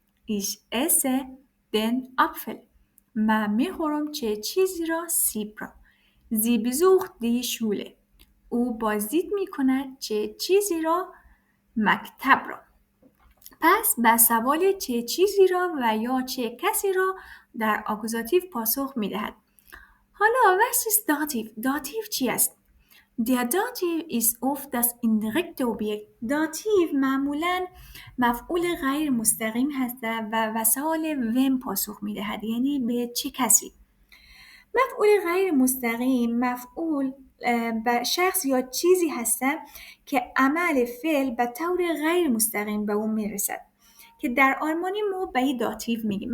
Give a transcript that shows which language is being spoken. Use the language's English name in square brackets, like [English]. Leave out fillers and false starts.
[German] Ich esse den Apfel، [Persian] من می‌خورم چه چیزی را؟ سیب را. [German] Sie besucht die Schule، [Persian] او بازدید می‌کند چه چیزی را؟ مکتب را. پس به سوال چه چیزی را و یا چه کسی را در اکوزاتیو پاسخ می‌دهد. حالا [German] was ist [Persian] داتیو؟ داتیو چی است؟ [German] Der Dativ ist oft das indirekte Objekt. [Persian] داتیو معمولاً مفعول غیر مستقیم هست و سوال [German] when [Persian] پاسخ می‌دهد، یعنی به چه کسی. مفعول غیر مستقیم مفعول به شخص یا چیزی هست که عمل فعل به طور غیر مستقیم به اون میرسد که در آلمانی ما به این داتیو میگیم.